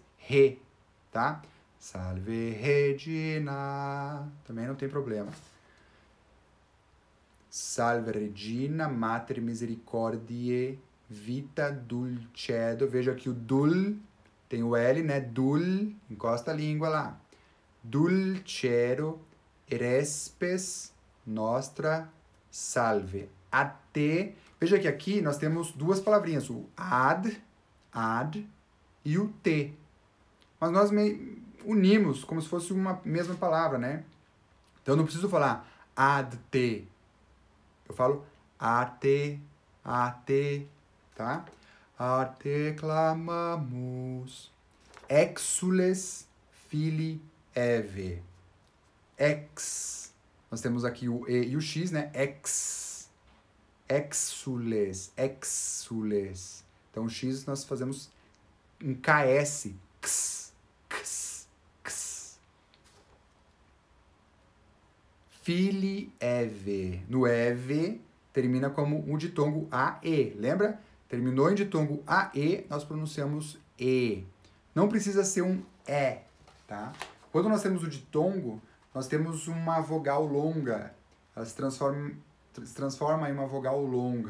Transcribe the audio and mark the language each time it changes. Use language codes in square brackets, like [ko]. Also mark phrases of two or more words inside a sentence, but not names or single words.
[pt] Re, tá? Salve Regina. Também não tem problema. [la] Salve Regina, Mater Misericordiae, vita dulcedo. [pt] Veja aqui o dul, tem o L, né? Dul, encosta a língua lá. [la] Dulcedo, erespes, nostra salve. [pt] Até, veja que aqui nós temos duas palavrinhas, o ad e o te. Mas nós unimos como se fosse uma mesma palavra, né? Então eu não preciso falar [la] ad te. [pt] Eu falo ate, tá? [la] Ate clamamos. Exules filii Eve. Ex. [pt] Nós temos aqui o E e o X, né? [la] Ex. Exules. Exules. [pt] Então o X nós fazemos um KS. X. [la] X. X. Filii Eve. [pt] No Eve termina como um ditongo AE. Lembra? Terminou em ditongo AE, nós pronunciamos E. Não precisa ser um E, tá? Quando nós temos o ditongo, nós temos uma vogal longa. Ela se transforma em uma vogal longa.